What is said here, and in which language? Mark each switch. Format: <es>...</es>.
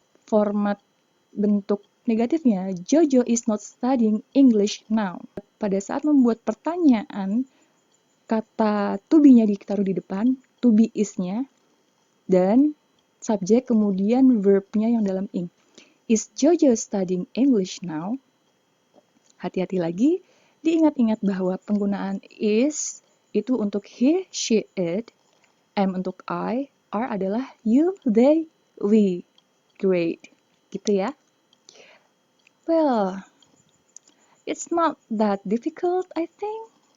<id>Format bentuk negatifnya,</id> <en>Jojo is not studying English now.</en> <id>Pada saat membuat pertanyaan, kata to be-nya ditaruh di depan, to be is-nya, dan subjek kemudian verb-nya yang dalam ing.</id> <en>Is Jojo studying English now?</en> <id>Hati-hati lagi, diingat-ingat bahwa penggunaan is itu untuk he, she, it, am untuk I, are adalah you, they, we.</id> <en>Great.</en> <id>Gitu ya.</id> <en>Well, it's not that difficult, I think.</en>